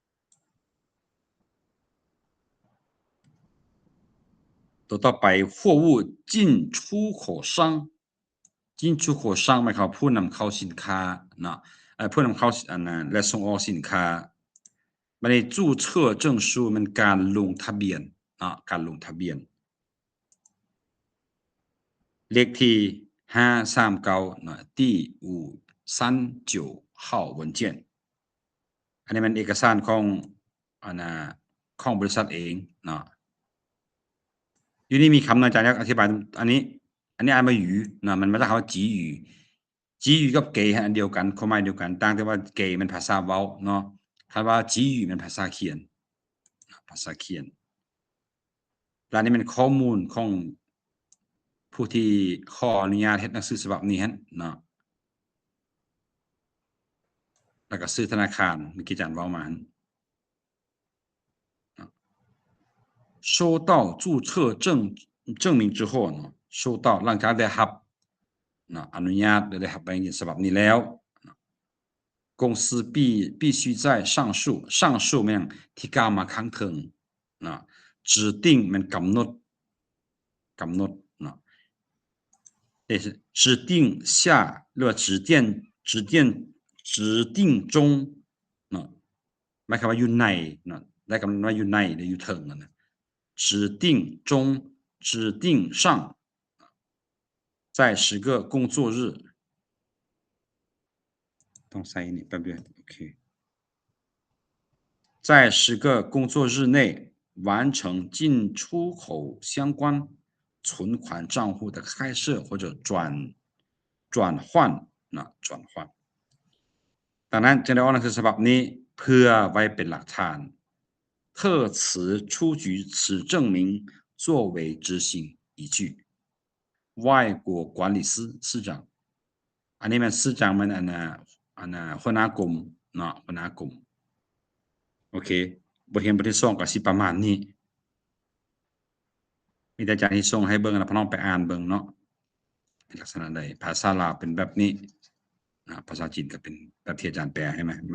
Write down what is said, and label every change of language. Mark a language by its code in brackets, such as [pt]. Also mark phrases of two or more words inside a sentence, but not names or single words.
[tts] ตัวต่อไป [zh] 货物进出口商进出口商 [tts] หมายความผู้นำเข้าสินค้าเนาะผู้นำเข้าอันนั้นและส่งออกสินค้าบัดนี้ [zh] 注册证书 [tts] มันการลงทะเบียนเนาะการลงทะเบียน เลขที่539นะ [zh] 第539号文件 [tts] อันนี้มันเอกสารของของบริษัทเองเนาะ อยู่นี่มีคำอาจารย์อธิบายอันนี้อ่านมาอยู่นะมันมาจากคำว่าจีอยู่จีอยู่กับเกย์อันเดียวกันความหมายเดียวกันต่างแต่ว่าเกย์มันภาษาเว้าเนาะคำว่าจีอยู่มันภาษาเขียนแล้วนี่มันข้อมูลของผู้ที่ขออนุญาตเฮ็ดหนังสือฉบับนี้หั่นเนาะ แล้วก็ชื่อธนาคารเมื่อกี้อาจารย์เว้ามา [zh] 收到注册证明之 [tts] 后เนาะ收到หลังจากได้รับเนาะอนุญาตได้รับใบอนุญาตฉบับนี้แล้ว [zh] 公司必须在上述 [tts] มันที่กล่าวมาข้างถึงเนาะ指定มันกำหนดเนาะ [zh] 指定下 [tts] หรือว่า [zh] 指定中 [tts] เนาะหมายความว่าอยู่ในเนาะได้กำหนดว่าอยู่ในหรืออยู่ถึงนะ [zh] 指定中指定上在10个工作日 [tts] ต้องใส่นี่แป๊บเดียวโอเค [zh] 在10个工作日内完成进出口相关存款账户的开设或者转 [tts] 换นะ转换ดังนั้นจึงได้ออกหนังสือฉบับนี้เพื่อไว้เป็นหลักฐาน [zh] 特此出具此证明作为执行依据外国管理司司长 [tts] อันนี้มัน司长มันอันน่ะหัวหน้ากรมเนาะหัวหน้ากรมโอเคบทเรียนบทที่2ก็สิประมาณนี้ มีแต่อาจารย์ที่ส่งให้เบิ่งแล้วพี่น้องไปอ่านเบิ่งเนาะเป็นลักษณะใดภาษาลาวเป็นแบบนี้ภาษาจีนก็เป็นแบบที่อาจารย์แปลให้มา